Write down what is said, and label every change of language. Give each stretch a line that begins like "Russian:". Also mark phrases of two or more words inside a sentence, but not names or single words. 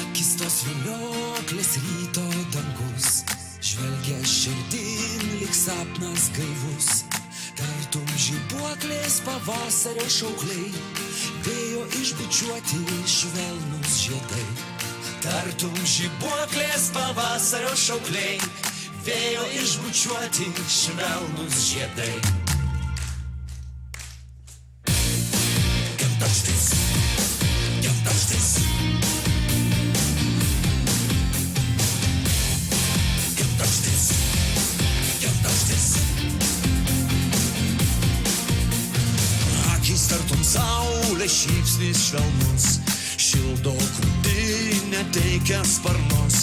Lithuanian: Tos vilioklės ryto dangus žvelgia širdin lyg sapnas gaivus, tartum žibuoklės pavasario šaukliai, vėjo išbučiuoti švelnus žiedai. Tartum žibuoklės pavasario šaukliai, vėjo išbučiuoti švelnus žiedai.
English: Can't touch this, can't touch this.
Lithuanian: Akis tartum saulės šypsnis švelnus, šildo krūtinę teikia sparnus.